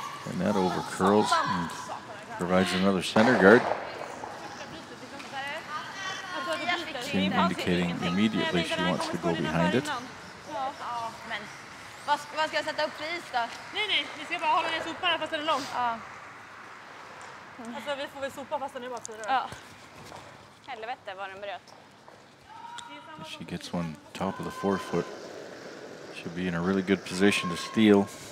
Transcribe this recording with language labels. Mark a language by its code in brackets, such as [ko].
[en] And that over curls and provides another center guard. Team indicating immediately she wants to go behind it. [sv] Men vad ska jag sätta upp pris då? Nej, vi ska bara hålla ner sopan fast den är lång. Ja. Alltså vi får väl sopa fast den är bara 4. Ja. Helvete vad den bröt. [en] She gets one top of the forefoot. She'll be in a really good position to steal.